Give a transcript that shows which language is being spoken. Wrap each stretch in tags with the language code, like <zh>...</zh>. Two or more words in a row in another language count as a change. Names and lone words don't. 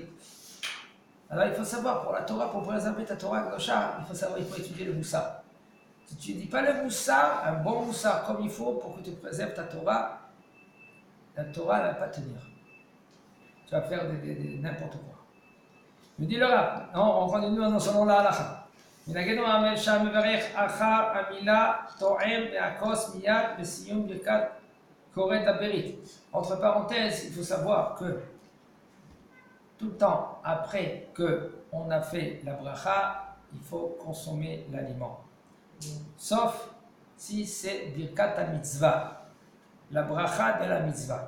<fr>Alors il faut savoir, pour la Torah, pour préserver ta</fr> <he>תורה קדושה,</he> <fr>il faut étudier le moussard. Si tu ne dis pas le moussard, un bon moussard comme il faut pour que tu préserves ta Torah, la Torah ne va pas tenir. Tu vas faire n'importe quoi. Il dit le Rav, on continue selon la halakha.</fr> <he>מנגד המאמר שם מברך אחר המילה תואם והכוס מיד בסיום ברכת כורת הברית.</he> <fr>Entre parenthèses, il faut savoir que tout le temps après qu'on a fait la bracha, il faut consommer l'aliment. Sauf si c'est</fr> <he>ברכת מצווה,</he> <fr>la bracha de la mitzvah.</fr>